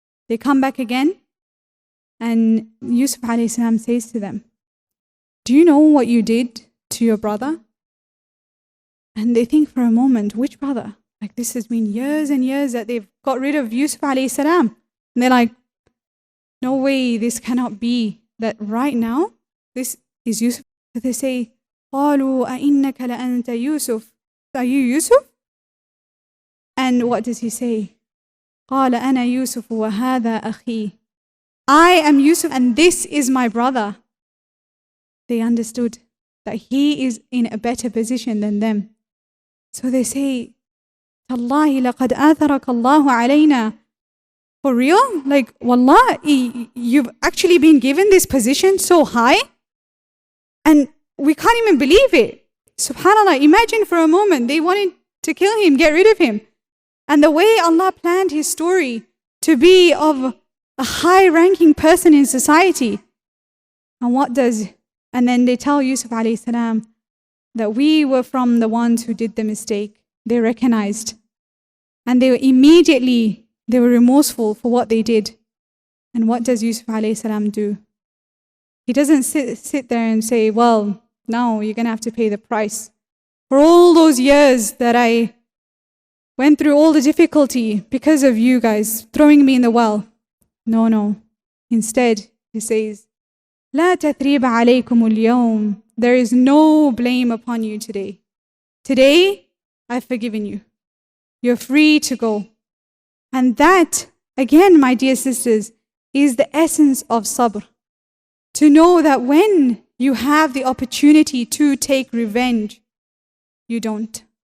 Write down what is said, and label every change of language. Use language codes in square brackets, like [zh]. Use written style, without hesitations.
[en] They come back again and Yusuf alayhi salam says to them, do you know what you did to your brother? And they think for a moment, which brother? Like this has been years and years that they've got rid of Yusuf alayhi salam. And they're like, no way, this cannot be. That right now, this is Yusuf. So they say, [ar] قَالُوا أَإِنَّكَ لَأَنْتَ يُوسُف. [en] Are you Yusuf? And what does he say? [ar] قَالَ أَنَا يُوسُف وَهَذَا أَخِي. [en] I am Yusuf and this is my brother. They understood that he is in a better position than them. So they say, [ar] تَاللَّهِ لَقَدْ آثَرَكَ اللَّهُ عَلَيْنَا. [en] For real? Like, wallah, you've actually been given this position so high? And we can't even believe it. SubhanAllah, imagine for a moment, they wanted to kill him, get rid of him. And the way Allah planned his story to be of a high-ranking person in society. And then they tell Yusuf alayhi salam that we were from the ones who did the mistake. They recognized. And they were remorseful for what they did. And what does Yusuf alayhi salam do? He doesn't sit there and say, well, now you're going to have to pay the price. For all those years that I went through all the difficulty because of you guys throwing me in the well. No. Instead, he says, [ar] لا تثريب عليكم اليوم. [en] There is no blame upon you today. Today, I've forgiven you. You're free to go. And that, again, my dear sisters, is the essence of sabr. To know that when you have the opportunity to take revenge, you don't.